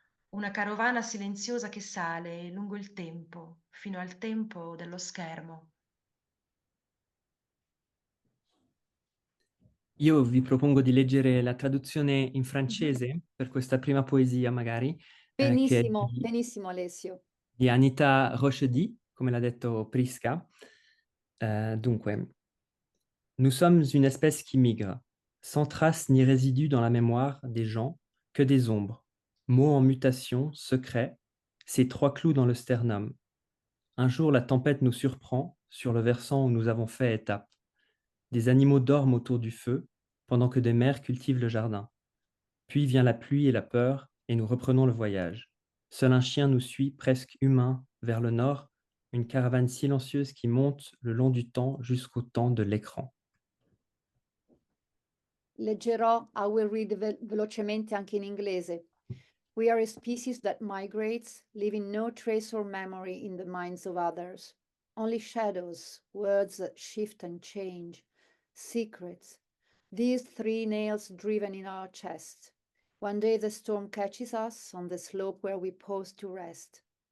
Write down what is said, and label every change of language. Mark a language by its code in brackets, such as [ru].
[it] Una carovana silenziosa che sale lungo il tempo, fino al tempo dello schermo. Io vi propongo di leggere la traduzione in francese per questa prima poesia, magari, che è Benissimo, benissimo Alessio. di Anita Rochedy, come l'ha detto Prisca. [fr] Dunque, nous sommes une espèce qui migre, sans trace ni résidu dans la mémoire des gens, que des ombres, mots en mutation, secrets, ces trois clous dans le sternum. Un jour, la tempête nous surprend sur le versant où nous avons fait étape. Des animaux dorment autour du feu, pendant que des mères cultivent le jardin. Puis vient la pluie et la peur, et nous reprenons le voyage. Seul un chien nous suit, presque humain, vers le nord, une caravane silencieuse qui monte le long du temps jusqu'au temps de l'écran. [it] Leggerò, [en] I will read [it] velocemente anche in inglese. [en] We are a species that migrates, leaving no trace or memory in the minds of others. Only shadows, words that shift and change, secrets. These 3 nails driven in our chest. One day the storm catches us on the slope where we pause to rest.